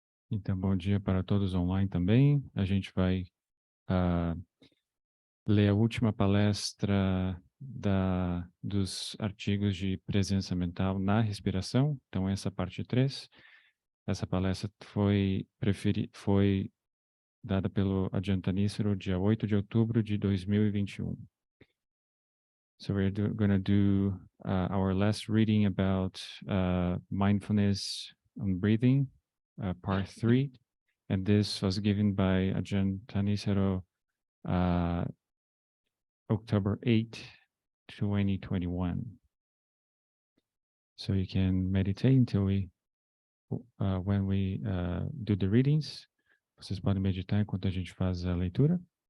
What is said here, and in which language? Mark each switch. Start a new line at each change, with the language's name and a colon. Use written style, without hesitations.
Portuguese: Então, bom dia para todos online também. A gente vai ler a última palestra dos artigos de presença mental na respiração. Então, essa parte 3. Essa palestra foi dada pelo Adjantanísero dia 8 de outubro de 2021.
English: So we're going to do our last reading about mindfulness and breathing, part 3. And this was given by Ajahn Tanisaro October 8, 2021. So you can meditate until when we do the readings.
Portuguese: Vocês podem meditar enquanto a gente faz a leitura.